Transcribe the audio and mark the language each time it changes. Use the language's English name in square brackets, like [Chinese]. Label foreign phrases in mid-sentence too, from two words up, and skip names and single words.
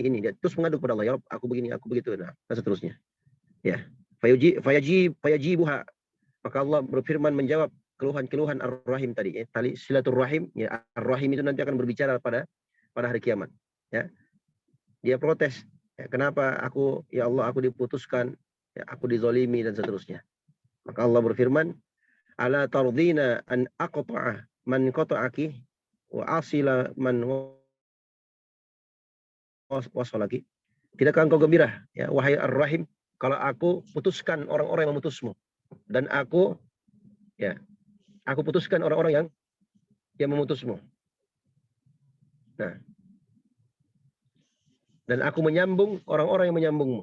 [Indonesian] Dia terus mengadu kepada Allah, [Arabic] يا رب, [Indonesian] aku begini, aku begitu, nah, dan seterusnya. Ya, fayajibuha, maka Allah berfirman menjawab keluhan-keluhan Ar-Rahim tadi, ya, tali silaturahim, ya, Ar-Rahim itu nanti akan berbicara pada hari kiamat, ya. Dia protes, ya, kenapa aku, [Arabic] يا الله, [Indonesian] aku diputuskan, ya, aku dizalimi dan seterusnya. Maka Allah berfirman, [Arabic] ألا ترضين أن أقطع من قطعك وأصل من وصلك. [Indonesian] Tidakkah engkau gembira, ya wahai Ar-Rahim, kalau aku putuskan orang-orang yang memutusmu dan aku putuskan orang-orang yang memutusmu. Nah, dan aku menyambung orang-orang yang menyambungmu.